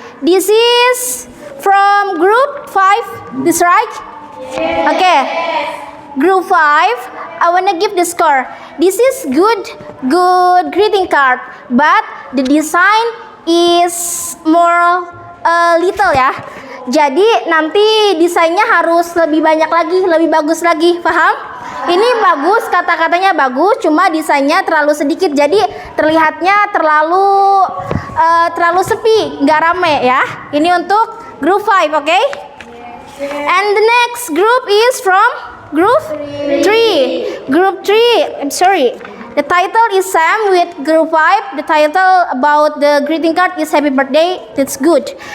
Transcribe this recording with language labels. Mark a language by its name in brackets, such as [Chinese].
[English] This is from group 5. This right? Okay. Group 5. I want to give the score. This is good greeting card, but the design is more little ya. [Indonesian] Jadi nanti desainnya harus lebih banyak lagi, lebih bagus lagi, paham? Ini bagus, kata-katanya bagus, cuma desainnya terlalu sedikit, jadi terlihatnya terlalu sepi, nggak rame ya. Ini untuk group 5, okay? [English] And the next group is from group 3. Group 3, I'm sorry. The title is Sam with group 5. The title about the greeting card is Happy Birthday. That's good.